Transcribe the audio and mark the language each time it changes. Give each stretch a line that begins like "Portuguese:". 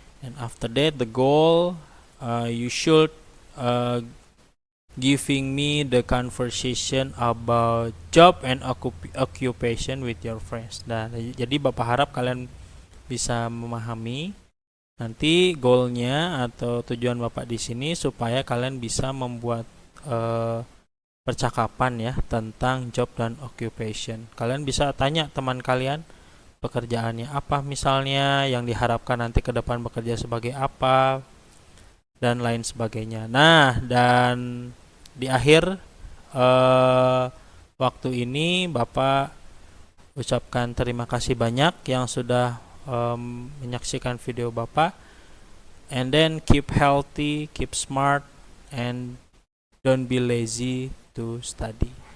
English: And after that, the goal you should giving me the conversation about job and occupation with your friends.
Indonesian: Nah, jadi Bapak harap kalian bisa memahami. Nanti goalnya atau tujuan Bapak di sini supaya kalian bisa membuat percakapan ya tentang job dan occupation. Kalian bisa tanya teman kalian pekerjaannya apa misalnya, yang diharapkan nanti ke depan bekerja sebagai apa, dan lain sebagainya. Nah, dan di akhir waktu ini Bapak ucapkan terima kasih banyak yang sudah menyaksikan video Bapak.
English: And then keep healthy, keep smart, and don't be lazy to study.